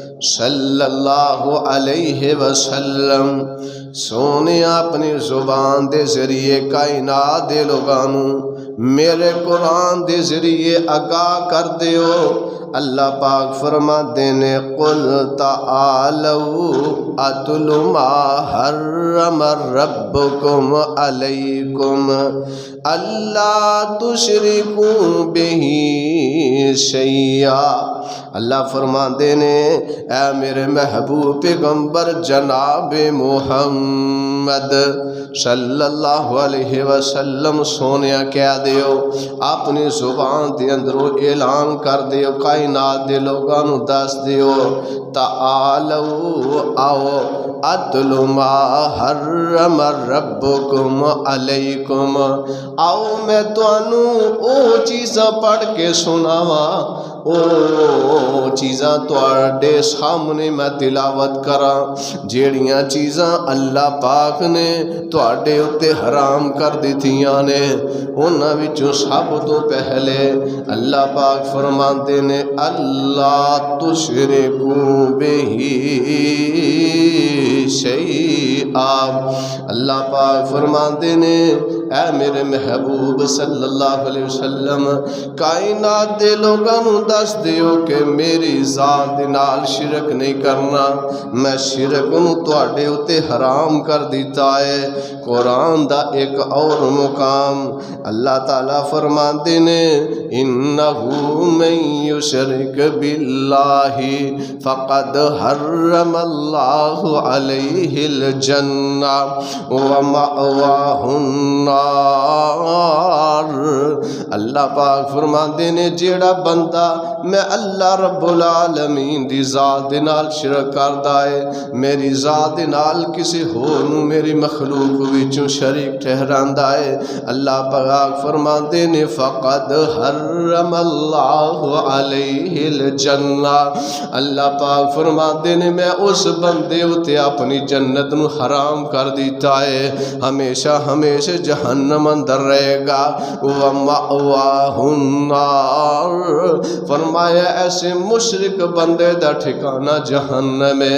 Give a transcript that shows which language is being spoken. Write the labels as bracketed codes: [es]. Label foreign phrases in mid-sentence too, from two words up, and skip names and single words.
[ar] صلی اللہ علیہ وسلم [pa] سونے اپنی زبان دے ذریعے کائنات دے لوگانوں میرے قرآن دے ذریعے آگاہ کر دیو۔ اللہ پاک فرماتے نے [ar] قل تعالوا اتل ما حرم ربکم علیکم اللہ تشرکوا بہ شیئا۔ [pa] اللہ فرماتے نے اے میرے محبوب پیغمبر جناب محمد [ar] صلی اللہ علیہ وسلم [pa] سونیا کہہ دیو، اپنی زبان دے اندروں اعلان کر دیو، کائنات دے لوگاں نوں دس دیو، تعالو آؤ [ar] اتل ما حرم ربکم علیکم، [pa] آؤ میں تانوں او چیزاں پڑھ کے سناواں، او چیزاں تواڈے سامنے میں تلاوت کراں جیڑیاں چیزاں اللہ پاک نے تواڈے اُتے حرام کر دتیاں نے۔ انہاں وچوں سب تو پہلے اللہ پاک فرماندے نے [ar] اللہ تشرکوا بہ شیئا۔ [pa] اللہ پاک فرماندے نے اے میرے محبوب [ar] صلی اللہ علیہ وسلم [pa] کائنات دے لوگاں نوں دس دیو کہ میری ذات دے نال شرک نہیں کرنا، میں شرک نوں تواڈے اُتے حرام کر دیتا ہے۔ قرآن دا ایک اور مقام اللہ تعالیٰ فرماندے نے [ar] انہو من یشرک باللہ فقد حرم اللہ علیہ الجنہ ومأواہ النار۔ [pa] اللہ پاک فرماندے نے جیڑا بندہ میں اللہ [ar] رب العالمین [pa] دی ذات دے نال شرک کردا ہے، میری ذات دے نال کسی ہور نوں میری مخلوق وچوں شریک ٹھہراندا ہے، اللہ پاک فرماندے نے [ar] فقد حرم اللہ علیہ الجنہ۔ [pa] اللہ پاک فرماندے نے میں اس بندے اُتے اپنی جنت نو حرام کر دیتا ہے، ہمیشہ ہمیشہ جہنم اندر رہے گا۔ [ar] وَمَأْوَاهُ النَّارُ [pa] فرمایا ایسے مشرک بندے دا ٹھکانہ جہنم ہے۔